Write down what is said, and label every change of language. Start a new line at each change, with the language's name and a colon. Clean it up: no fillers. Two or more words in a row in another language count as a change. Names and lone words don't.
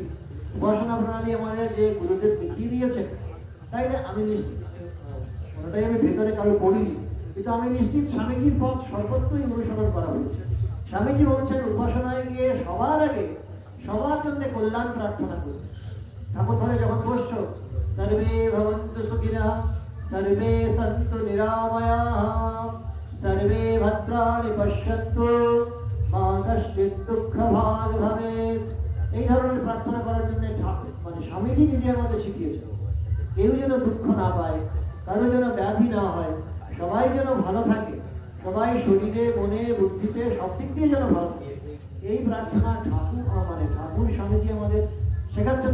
Bangla: উপাসনা প্রণালী আমাদের যে গুরুদেব দেখিয়ে দিয়েছেন, তাই না? আমি নিশ্চিত, কোনোটাই আমি ভেতরে কারো পড়িনি, কিন্তু আমি নিশ্চিত স্বামীজির পথ সর্বত্রই অনুসরণ করা হয়েছে। স্বামীজি বলছেন উপাসনায় গিয়ে সবার আগে সবার জন্য কল্যাণ প্রার্থনা করবে। ঠাকুর ঘরে যখন বসছো,
Sanskrit: সর্বে ভবন্তু সুখিনঃ, সর্বে সন্তু নিরাময়াঃ, সর্বে ভদ্রাণি পশ্যন্তু, মা কশ্চিৎ দুঃখভাগ ভবেৎ।
Bangla: এই ধরনের প্রার্থনা করার জন্য ঠাকুর মানে স্বামীজি নিজে আমাদের শিখিয়েছেন। কেউ যেন দুঃখ না পায়, কারো যেন ব্যাধি না হয়, সবাই যেন ভালো থাকে, সবাই শরীরে, মনে, বুদ্ধিতে, সব দিক দিয়ে যেন ভালো থাকে, এই প্রার্থনা ঠাকুর স্বামীজি আমাদের শেখাচ্ছেন।